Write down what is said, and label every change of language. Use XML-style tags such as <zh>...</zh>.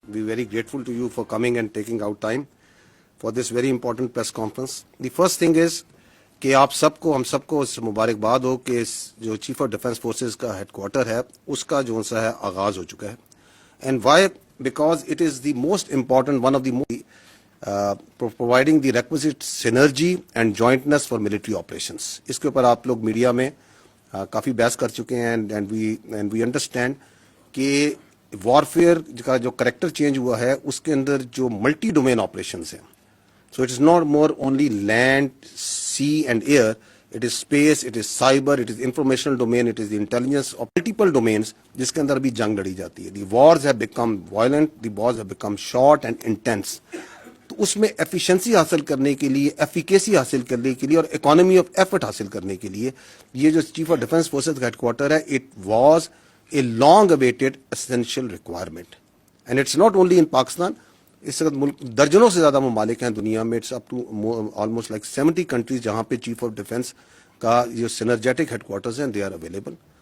<en>we're very grateful to you for coming and taking out time for this very important press conference. The first thing is</en> <ur>کہ آپ سب کو ہم سب کو اس مبارکباد ہو کہ جو چیف آف ڈیفنس فورسز کا ہیڈ کوارٹر ہے اس کا جو سا ہے آغاز ہو چکا ہے.</ur> <en>And why? Because it is the most important one of the providing the requisite synergy and jointness for military operations.</en> <ur>اس کے اوپر آپ لوگ میڈیا میں کافی بحث کر چکے ہیں</ur> <en>and we understand</en> <ur>کہ وارفیئر کا جو کریکٹر چینج ہوا ہے اس کے اندر جو ملٹی ڈومین آپریشنس ہیں.</ur> <en>So it is not more only land, sea and air, it is space, it is cyber, it is informational domain, it is the intelligence of multiple domains</en> <ur>جس کے اندر بھی جنگ لڑی جاتی ہے.</ur> <en>The wars have become violent, the wars have become short and intense.</en> <ur>تو اس میں efficiency حاصل کرنے کے لیے، ایفیکیسی حاصل کرنے کے لیے اور اکانومی آف ایفرٹ حاصل کرنے کے لیے یہ جو چیف آف ڈیفنس فورسز کا ہیڈ کوارٹر ہے</ur> <en>It was a long awaited essential requirement. And it's not only in Pakistan.</en> <ur>اس وقت ملک درجنوں سے زیادہ ممالک ہیں دنیا میں،</ur> <en>it's up to almost like 70 countries</en> <ur>جہاں پہ چیف آف ڈیفنس کا جو سینرجیٹک ہیڈ کوارٹرز ہیں</ur> <en>They are available.</en>